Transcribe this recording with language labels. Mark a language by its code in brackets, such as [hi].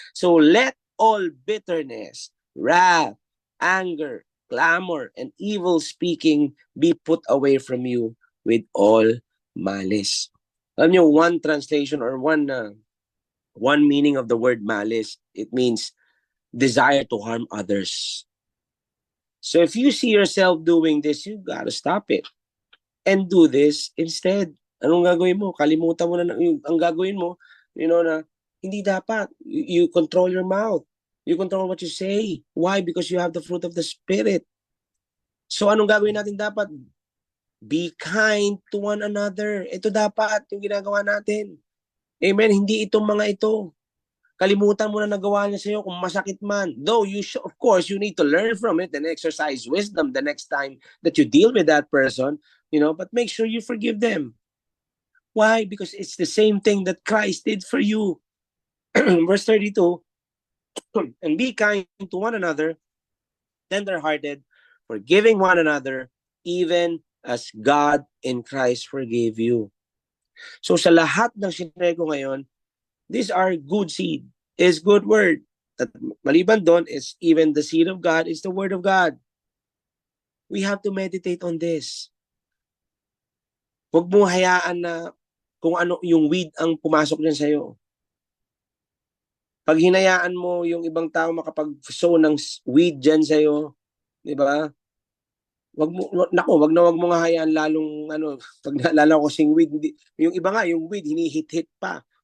[en] So let all bitterness, wrath, anger, clamor, and evil speaking be put away from you with all malice. [tl] Alam niyo, [en] one translation or one meaning of the word malice, it means desire to harm others. So if you see yourself doing this, you gotta stop it. And do this instead. [tl] Anong gagawin mo? Kalimutan mo na ang gagawin mo, na hindi dapat. [en] You control your mouth. You control what you say. Why? Because you have the fruit of the Spirit. [tl] So anong gagawin natin dapat? [en] Be kind to one another. [tl] Ito dapat yung ginagawa natin. Amen? Hindi itong mga ito. Kalimutan mo na nagawa niya sa'yo kung masakit man. [en] Though, of course, you need to learn from it and exercise wisdom the next time that you deal with that person. But make sure you forgive them. Why? Because it's the same thing that Christ did for you. Verse 32, and be kind to one another, tender-hearted, forgiving one another, even as God in Christ forgave you. [tl] So sa lahat ng sinay ko ngayon, [en] these are good seed, is good word. [tl] At maliban doon, [en] is even the seed of God is the word of God. We have to meditate on this. [tl] Huwag mo hayaan na kung ano yung weed ang pumasok dyan sa'yo. Pag hinayaan mo yung ibang tao makapag-sow ng weed dyan sa'yo, di ba? Wag mo nga hayaan lalong, pag naalala ko sing weed, yung iba nga, yung weed, hinihit-hit pa.